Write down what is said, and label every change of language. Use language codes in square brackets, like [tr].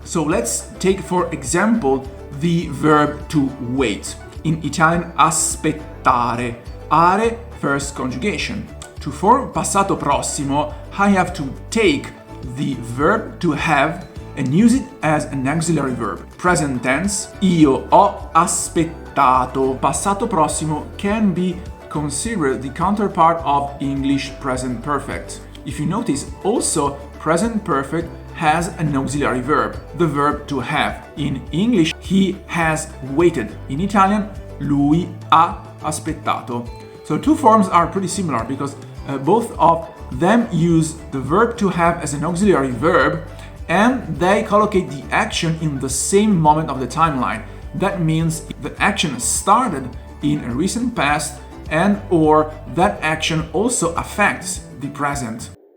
[en] So let's take, for example, the verb to wait. In Italian, aspettare, are first conjugation. To form passato prossimo, I have to take the verb to have and use it as an auxiliary verb. Present tense, [it] io ho aspettato. [en] Passato prossimo can be considered the counterpart of English present perfect. If you notice, also present perfect has an auxiliary verb, the verb to have. In English, he has waited. In Italian, [it] lui ha aspettato. [en] So two forms are pretty similar because both of them use the verb to have as an auxiliary verb, and they collocate the action in the same moment of the timeline. That means the action started in a recent past and or that action also affects the present.